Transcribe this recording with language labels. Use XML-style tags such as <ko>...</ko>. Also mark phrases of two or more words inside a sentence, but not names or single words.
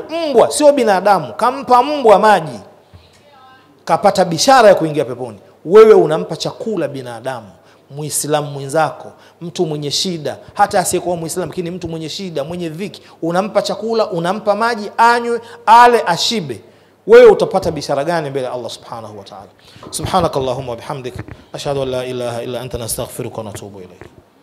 <sw>Mbwa sio binadamu, kampa mbwa maji, kapata bishara ya kuingia peponi. Wewe unampa chakula binadamu, Muislamu mwenzako, mtu mwenye shida, hata asiyekuwa Muislamu lakini mtu mwenye shida, mwenye dhiki, unampa chakula, unampa maji, anywe, ale, ashibe. Wewe utapata bishara gani mbele Allah</sw> <ar>سبحانه وتعالى? سبحانك اللهم وبحمدك أشهد أن لا إله إلا أنت نستغفرك ونتوب إليك.</ar>